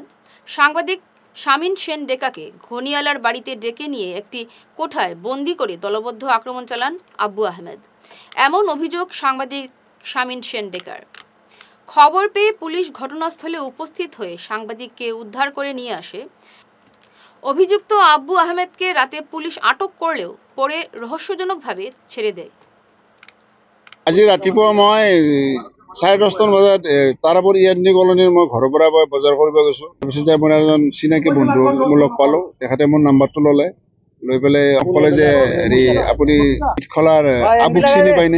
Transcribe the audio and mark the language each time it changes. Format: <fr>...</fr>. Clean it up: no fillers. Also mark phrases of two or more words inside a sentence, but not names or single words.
<bn>সাংবাদিক শামিন সেন ডেকাকে ঘনিয়ালার বাড়িতে ডেকে নিয়ে একটি কোঠায় বন্দি করে দলবদ্ধ আক্রমণ চালান আব্বু আহমেদ। এমন অভিযোগ সাংবাদিক শামিন সেন ডেকার। খবর পেয়ে পুলিশ ঘটনাস্থলে উপস্থিত হয়ে সাংবাদিককে উদ্ধার করে নিয়ে আসে। অভিযুক্ত আব্বু আহমেদকে রাতে পুলিশ আটক করলেও পরে রহস্যজনকভাবে ছেড়ে দেয়।</bn> <as>আজি ৰাতিপুৱা মই 10:30 বজাত তাৰাপুৰ ইয়ান্দি কলনীৰ মই ঘৰৰ পৰা বজাৰ কৰিব গৈছোঁ। তাৰপিছতে মই এজন চিনাকি বন্ধু লগ পালোঁ। তেখেতে মোৰ নাম্বাৰটো ল'লে, লৈ পেলাই ক'লে যে হেৰি আপুনি ইটখলাৰ আবুক চিনি পায়নে?</as>